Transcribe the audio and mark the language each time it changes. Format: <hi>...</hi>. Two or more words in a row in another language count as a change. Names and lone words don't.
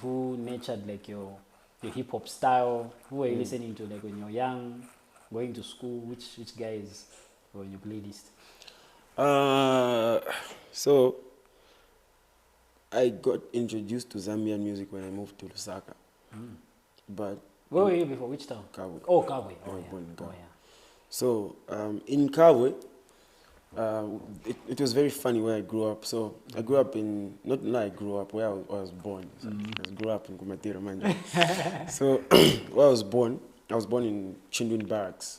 <en>Who nurtured like your hip hop style? Who were you listening to like when you were young, going to school? Which guys were on your playlist? So I got introduced to Zambian music when I moved to Lusaka. But where were you before? Which town? Kabwe. Oh, Kabwe. Born in Kabwe. So in Kabwe, it was very funny where I grew up. So I grew up in, not where I grew up, where I was born. So I grew up in Kumatira, Manja. So where I was born in Chindwin Barracks.</en>